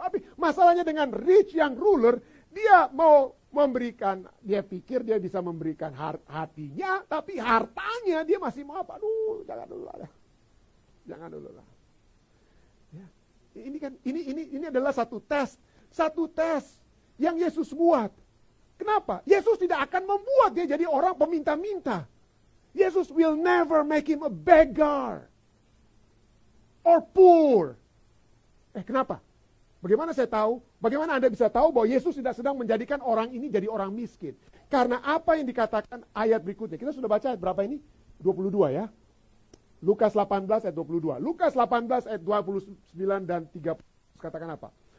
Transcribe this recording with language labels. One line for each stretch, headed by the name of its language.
Indonesian: Tapi masalahnya dengan rich yang ruler, dia mau memberikan, dia pikir dia bisa memberikan hatinya, tapi hartanya dia masih mau apa? Aduh, jangan dulu lah. Jangan dulu lah. Ya. Ini adalah satu tes yang Yesus buat. Kenapa? Yesus tidak akan membuat dia jadi orang peminta-minta.
English: Yesus will never make him a beggar or poor.
Indonesian: Kenapa? Bagaimana saya tahu? Bagaimana Anda bisa tahu bahwa Yesus tidak sedang menjadikan orang ini jadi orang miskin? Karena apa yang dikatakan ayat berikutnya. Kita sudah baca ayat berapa ini? 22 ya. Lukas 18 ayat 22. Lukas 18 ayat 29 dan 30. Katakan apa?